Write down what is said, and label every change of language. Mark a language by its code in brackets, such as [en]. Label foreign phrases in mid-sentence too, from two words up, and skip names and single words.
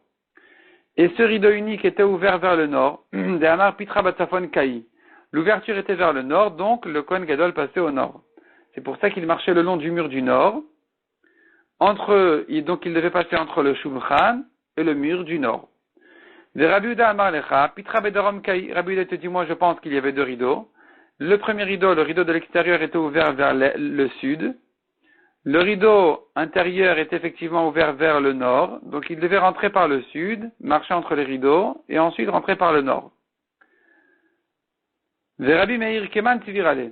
[fr] Et ce rideau unique était ouvert vers le nord. [arc] דאמר פיתחא בצפון קאי. [fr] L'ouverture était vers le nord, donc le Kohen Gadol passait au nord. C'est pour ça qu'il marchait le long du mur du nord. Donc il devait passer entre le Shulchan et le mur du nord. [arc] דרבי יהודה אמר לך, פיתחא בדרום קאי. [fr] Rabbi Yehuda te dit, moi je pense qu'il y avait 2 rideaux. Le premier rideau, le rideau de l'extérieur était ouvert vers le sud. Le rideau intérieur est effectivement ouvert vers le nord. Donc il devait rentrer par le sud, marcher entre les rideaux, et ensuite rentrer par le nord. [arc] דרבי מאיר כמאן סבירא ליה.